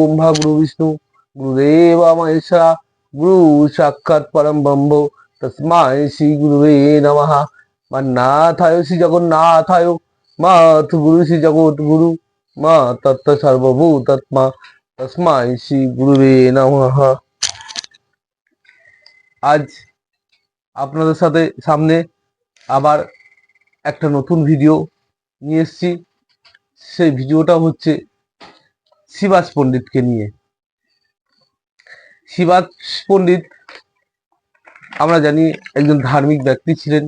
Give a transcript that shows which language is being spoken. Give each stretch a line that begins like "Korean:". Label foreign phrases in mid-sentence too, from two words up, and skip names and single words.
Sanskrit: गुरु विष्णु गुरुदेव महेश्वरा गुरु साक्षात् परम ब्रह्म तस्मै श्री गुरुवे नमः। मन्नाथाय श्री जगन्नाथाय माथ गुरु श्री जगत गुरु मा तत्व सर्वभूतात्मा तस्मै श्री गुरुवे नमः।
Bangla: আজ আপনাদের সাথে সামনে আবার একটা নতুন ভিডিও নিয়ে এসেছি। সেই ভিডিওটা হচ্ছে শিবাস পণ্ডিতকে নিয়ে। শিবাস পণ্ডিত আমরা জানি একজন ধার্মিক ব্যক্তি ছিলেন।